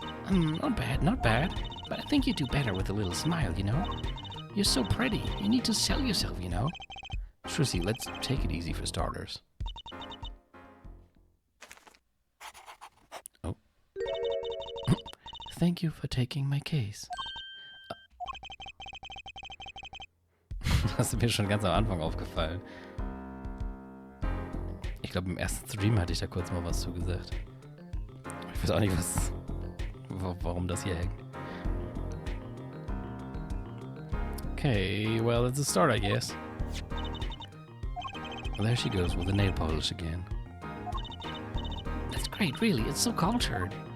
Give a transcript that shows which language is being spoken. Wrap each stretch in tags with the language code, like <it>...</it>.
<en>Not bad, not bad. But I think you do better with a little smile, you know? You're so pretty. You need to sell yourself, you know? Trucy, let's take it easy for starters. Oh. Thank you for taking my case.</en> <de>Das ist mir schon ganz am Anfang aufgefallen. Ich glaube, im ersten Stream hatte ich da kurz mal was zu gesagt. Ich weiß auch nicht, warum das hier hängt.</de> <en>Okay, well, it's a start, I guess. Well, there she goes with the nail polish again. That's great, really. It's so cultured.</en>